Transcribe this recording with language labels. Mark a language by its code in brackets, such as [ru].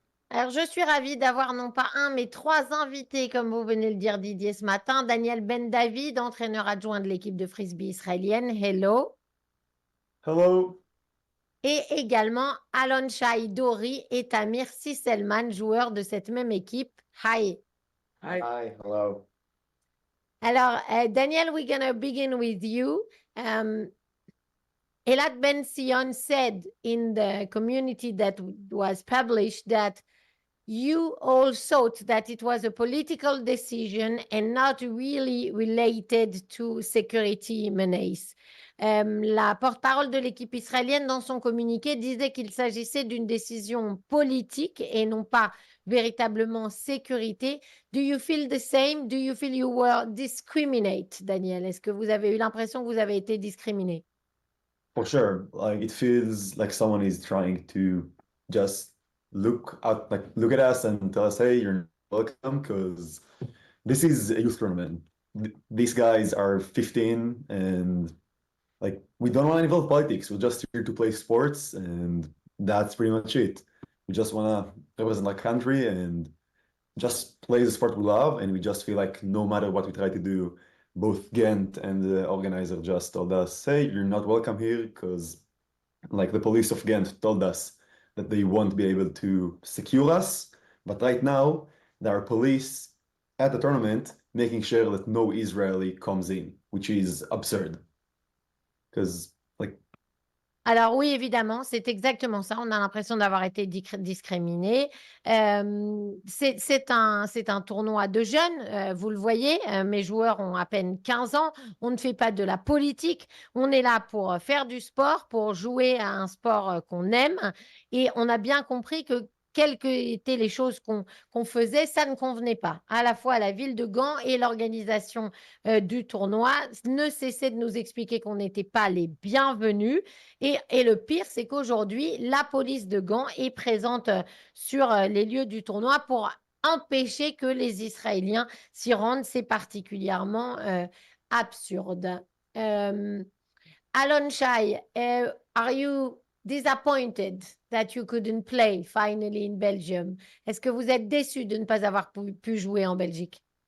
[fr] Alors, je suis ravie d'avoir non pas un, mais trois invités, comme vous venez de le dire, Didier, ce matin. Daniel Ben David, entraîneur adjoint de l'équipe de Frisbee israélienne. [en] Hello. Hello. [fr] Et également Alon Shai Dori et Tamir Sisselman, joueurs de cette même équipe. [en] Hi. Hi. Hi. Hello. [fr] Alors, [en] Daniel, we're going to begin with you. Elad Ben Sion said in the community that was published that you all thought that it was a political decision and not really related to security menace. [fr] La porte-parole de l'équipe israélienne dans son communiqué disait qu'il s'agissait d'une décision politique et non pas véritablement sécurité. [en] Do you feel the same? Do you feel you were discriminated, Daniel? [fr] Est-ce que vous avez eu l'impression que vous avez été discriminé? [en] For sure. Like it feels like someone is trying to just look at us and tell us, hey, you're welcome, because this is a youth tournament. These guys are 15 and like we don't want to involve politics. We're just here to play sports and that's pretty much it. We just want to represent our country and just play the sport we love, and we just feel like no matter what we try to do, both Ghent and the organizer just told us, hey, you're not welcome here, because like the police of Ghent told us that they won't be able to secure us. But right now, there are police at the tournament making sure that no Israeli comes in, which is absurd. Because like [fr] Alors oui, évidemment, c'est exactement ça. On a l'impression d'avoir été discriminé. C'est un tournoi de jeunes, vous le voyez. Mes joueurs ont à peine 15 ans. On ne fait pas de la politique. On est là pour faire du sport, pour jouer à un sport qu'on aime. Et on a bien compris que quelles qu'étaient les choses qu'on faisait, ça ne convenait pas. À la fois à la ville de Gand et l'organisation du tournoi ne cessaient de nous expliquer qu'on n'était pas les bienvenus. Et le pire, c'est qu'aujourd'hui, la police de Gand est présente sur les lieux du tournoi pour empêcher que les Israéliens s'y rendent. C'est particulièrement absurde. [en] Alon Shai, are you disappointed that you couldn't play finally in Belgium? [fr] Est-ce que vous êtes déçu de ne pas avoir pu jouer en Belgique?